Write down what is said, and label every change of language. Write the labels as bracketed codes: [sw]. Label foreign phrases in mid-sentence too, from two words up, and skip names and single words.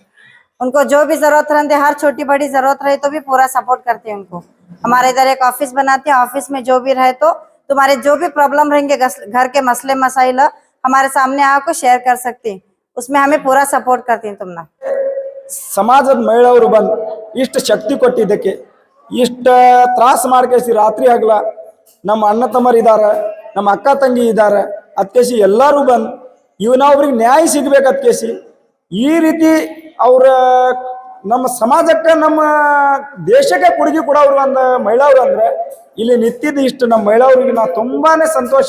[hi] उनको जो भी जरूरत रहते, हर छोटी बड़ी जरूरत रहे तो भी पूरा सपोर्ट करते हैं उनको। हमारे इधर एक ऑफिस बनाते हैं, ऑफिस में जो भी रहे तो तुम्हारे जो भी प्रॉब्लम रहेंगे, घर के मसले मसाइल हमारे सामने आकर शेयर कर सकते हैं, उसमें हमें पूरा सपोर्ट करते हैं तुमना। [kn] ಸಮಾಜದ ಮಹಿಳೆಯರು ಬಂದು ಇಷ್ಟು ಶಕ್ತಿ ಕೊಟ್ಟಿದ್ದಕ್ಕೆ, ಇಷ್ಟು ತ್ರಾಸ ಮಾಡ್ಕೇಸಿ ರಾತ್ರಿ ಹಗಲ ನಮ್ಮ ಅಣ್ಣ ತಮ್ಮರು ಇದ್ದಾರೆ, ನಮ್ಮ ಅಕ್ಕ ತಂಗಿ ಇದ್ದಾರೆ, ಅದಕ್ಕೇಸಿ ಎಲ್ಲರೂ ಬಂದು ಇವನೊಬ್ರಿಗೆ ನ್ಯಾಯ ಸಿಗ್ಬೇಕು ಅದಕ್ಕೇಸಿ ಈ ರೀತಿ ಅವ್ರ ನಮ್ಮ ಸಮಾಜಕ್ಕೆ ನಮ್ಮ ದೇಶಕ್ಕೆ ಕೊಡುಗೆ ಕೊಡೋರು ಒಂದು ಮಹಿಳೆಯರು ಅಂದ್ರೆ ಇಲ್ಲಿ ನಿಂತಿದ್ದು ಇಷ್ಟು ನಮ್ಮ ಮಹಿಳೆಯರಿಗೆ ನಾವು ತುಂಬಾನೇ ಸಂತೋಷ.